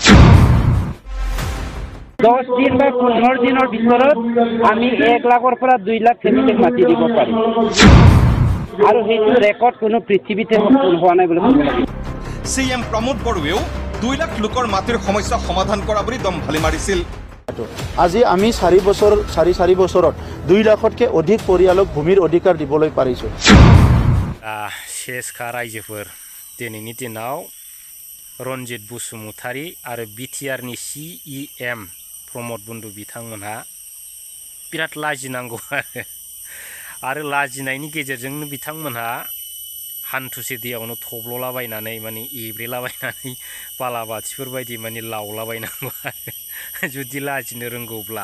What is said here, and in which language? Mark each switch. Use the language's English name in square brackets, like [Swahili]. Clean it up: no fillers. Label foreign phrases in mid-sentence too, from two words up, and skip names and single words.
[Assamese] 10 দিন বা 15 দিনৰ ভিতৰত আমি 1 লাখৰ পৰা 2 লাখ ফেমিলিক মাতি দিব পাৰিম আৰু সেইটো ৰেকৰ্ড কোনো পৃথিৱীতে হোৱা নাই বুলি ক'ব লাগিব। CM প্ৰমোদ বড়োৱেও 2 লাখ লোকৰ মাটিৰ সমস্যা সমাধান কৰা বুলি দমভালি মাৰিছিল। আজি আমি 4 বছৰত 2 লাখতকৈ অধিক পৰিয়ালক ভূমিৰ অধিকাৰ দিবলৈ পাৰিছোঁ। [Bodo] सेसखा रायजोफोर दिनैनि दिनाव रन्जित बसुमतारी आरो बिटिआरनि CEM प्रमोद बन्धु बिथांमोनहा बिराद लाजिनांगौ आरो लाजिनायनि गेजेरजोंनो बिथांमोनहा हान्थुसे दैयावनो थब्ल'लाबायनानै माने एब्रेलाबायनानै बालाबाथिफोर बायदि माने लावलाबायनांगौ जुदि लाजिनो रोंगौब्ला।